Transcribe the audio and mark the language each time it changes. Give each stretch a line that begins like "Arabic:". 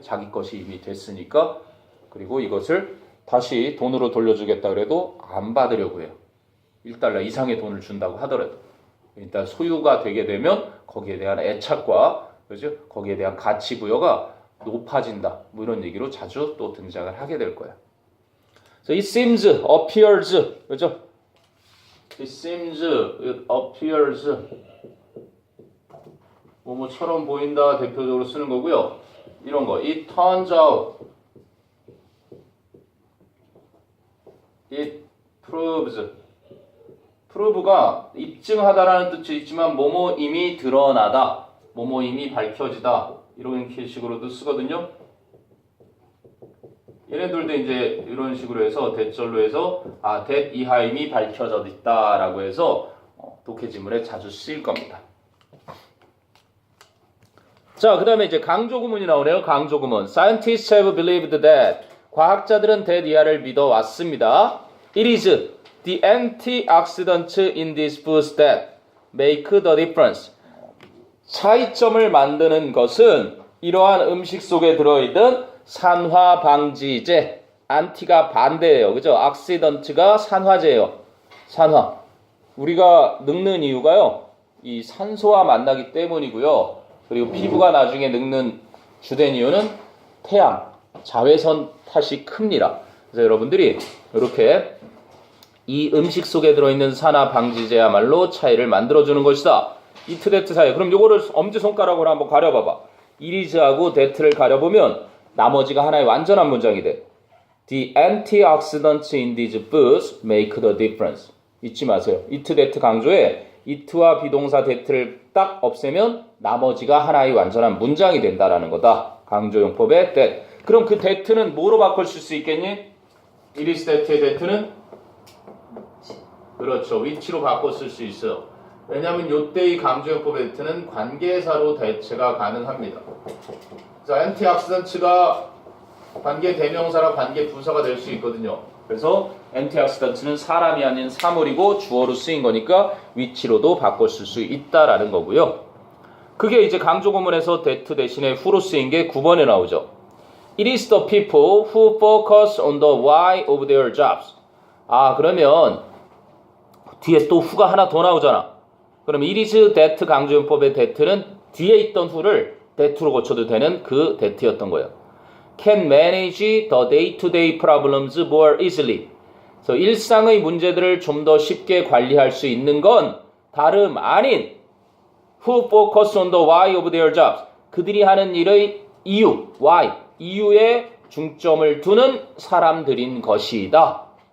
Korean: 자기 것이 이미 됐으니까. 그리고 이것을 다시 돈으로 돌려주겠다 그래도 안 받으려고 해요. 1달러 이상의 돈을 준다고 하더라도. 일단 소유가 되게 되면 거기에 대한 애착과 그죠? 거기에 대한 가치 부여가 높아진다. 뭐 이런 얘기로 자주 또 등장을 하게 될 거예요.
English: So it seems, appears,
Korean: 그죠?
English: It seems, it appears.
Korean: 뭐처럼 보인다 대표적으로 쓰는 거고요. 이런 거.
English: It turns out. It proves.
Korean: prove가 입증하다라는 뜻이 있지만 뭐뭐임이 드러나다. 뭐뭐임이 밝혀지다. 이런 식으로도 쓰거든요. 얘네들도 이제 이런 식으로 해서 대절로 해서 that 이하임이 밝혀져 있다라고 해서 독해지문에 자주 쓰일 겁니다. 자, 그 다음에 이제 강조구문이 나오네요. 강조구문.
English: Scientists have believed that.
Korean: 과학자들은 that 이하를 믿어왔습니다.
English: It is the antioxidants in these foods that make the difference.
Korean: 차이점을 만드는 것은 이러한 음식 속에 들어있는 산화 방지제. 안티가 반대예요. 그죠? 악시던트가 산화제예요. 산화. 우리가 늙는 이유가요. 이 산소와 만나기 때문이고요. 그리고 피부가 나중에 늙는 주된 이유는 태양, 자외선 탓이 큽니다. 그래서 여러분들이 이렇게 이 음식 속에 들어있는 산화 방지제야말로 차이를 만들어주는 것이다. 이트 데트 사이. 그럼 요거를 엄지손가락으로 한번 가려봐봐. 이리즈하고 데트를 가려보면 나머지가 하나의 완전한 문장이 돼.
English: The antioxidants in these foods make the difference.
Korean: 잊지 마세요. 이트 데트 강조에 이트와 비동사 데트를 딱 없애면 나머지가 하나의 완전한 문장이 된다라는 거다. 강조용법의 that. 그럼 그 that는 뭐로 바꿀 수 있겠니? It is that의 that는 그렇죠. 위치로 바꿔 쓸 수 있어요. 왜냐하면 요때의 강조용법의 that는 관계사로 대체가 가능합니다. 자, antioxidants가 관계 대명사라 관계 부사가 될 수 있거든요. 그래서 antioxidant는 사람이 아닌 사물이고 주어로 쓰인 거니까 위치로도 바꿔 쓸 수 있다라는 거고요. 그게 이제 강조구문에서 that 대신에 who로 쓰인 게 9번에 나오죠.
English: It is the people who focus on the why of their jobs.
Korean: 그러면 뒤에 또 who가 하나 더 나오잖아. 그럼 it is that 강조용법의 that는 뒤에 있던 who를 that로 고쳐도 되는 그 that였던 거예요.
English: Can manage the day-to-day problems more easily.
Korean: 그래서 일상의 문제들을 좀 더 쉽게 관리할 수 있는 건 다름 아닌
English: who focus on the why of their jobs.
Korean: 그들이 하는 일의 이유, why, 이유에 중점을 두는 사람들인 것이다.